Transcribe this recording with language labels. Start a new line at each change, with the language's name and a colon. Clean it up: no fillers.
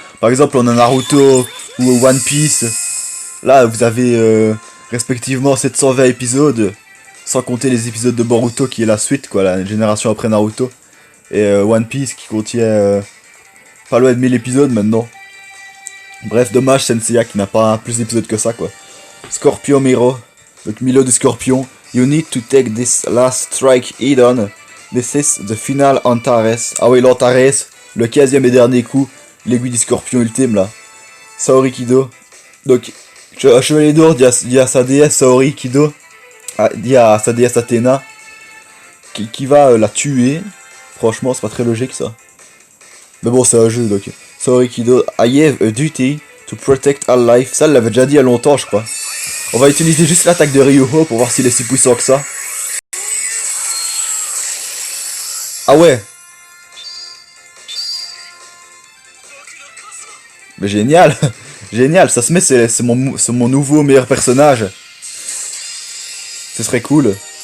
French: Par exemple, on a Naruto ou One Piece. Là, vous avez respectivement 720 épisodes, sans compter les épisodes de Boruto qui est la suite, quoi, la génération après Naruto. Et One Piece qui contient pas loin de 1000 épisodes maintenant. Bref, dommage Senseiya qui n'a pas plus d'épisodes que ça, quoi. Scorpion Miro, donc Milo de Scorpion.
English: You need to take this last strike head on. This is the final Antares.
French: Ah oui, l'Antares, le 15e et dernier coup, l'aiguille du Scorpion ultime là. Saori Kido. Donc, Chevalier d'Or dit à sa déesse Saori Kido, dit à sa déesse Athéna, qui va la tuer. Franchement, c'est pas très logique ça. Mais bon, c'est un jeu donc.
English: Saori Kido, I have a duty to protect our life.
French: Ça, elle l'avait déjà dit il y a longtemps, je crois. On va utiliser juste l'attaque de Ryuho pour voir s'il est si puissant que ça. Ah ouais. Mais génial. Génial, ça se met, c'est mon nouveau meilleur personnage. Ce serait cool.